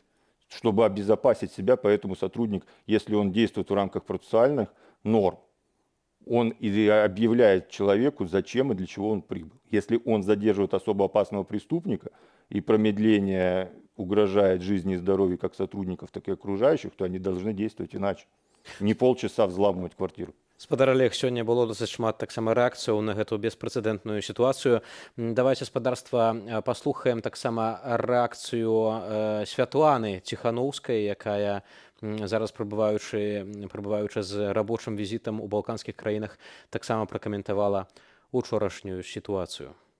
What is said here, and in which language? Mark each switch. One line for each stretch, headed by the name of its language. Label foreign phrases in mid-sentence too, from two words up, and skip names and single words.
Russian: Чтобы обезопасить себя, поэтому сотрудник, если он действует в рамках процессуальных норм, он и объявляет человеку, зачем и для чего он прибыл. Если он задерживает особо опасного преступника, и промедление угрожает жизни и здоровью как сотрудников, так и окружающих, то они должны действовать иначе. Не полчаса взламывать квартиру.
Belarusian: Спадар Олег, сёння было досыць шмат таксама рэакцыяў на гэту беспрэцэдэнтную сітуацыю. Давайте спадарства паслухаем таксама рэакцыю Святланы Ціханоўскай, якая зараз прабываючы з рабочым візітам у балканскіх краінах, таксама пракаментавала учорашнюю сітуацыю.